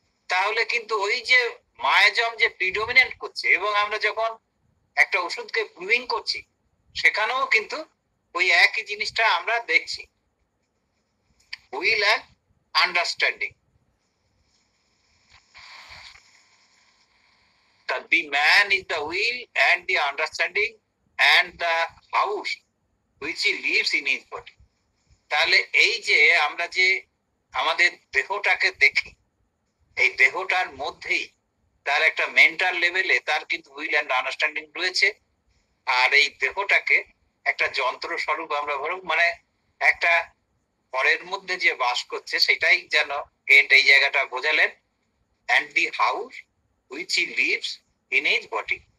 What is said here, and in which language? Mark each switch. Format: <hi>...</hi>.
<bn>তাহলে কিন্তু ওই যে মায়াজম যে প্রিডোমিনেন্ট করছে, এবং আমরা যখন একটা ওষুধকে প্রুভিং করছি, সেখানেও কিন্তু ওই একই জিনিসটা আমরা দেখছি,</bn> <en>Will and understanding. The man is the will and the understanding and the house which he lives in his body.</en> <bn>তাহলে এই যে আমরা যে আমাদের দেহটাকে দেখি, এই দেহটার মধ্যেই তার একটা মেন্টাল লেভেলে তার কিন্তু</bn> <en>will and understanding</en> <bn>রয়েছে। আর এই দেহটাকে একটা যন্ত্র স্বরূপ আমরা ধরুন, মানে একটা ঘরের মধ্যে যে বাস করছে, সেটাই যেন কেন্ট এই জায়গাটা বোঝালেন,</bn> <en>and the house which he lives in his body।</en>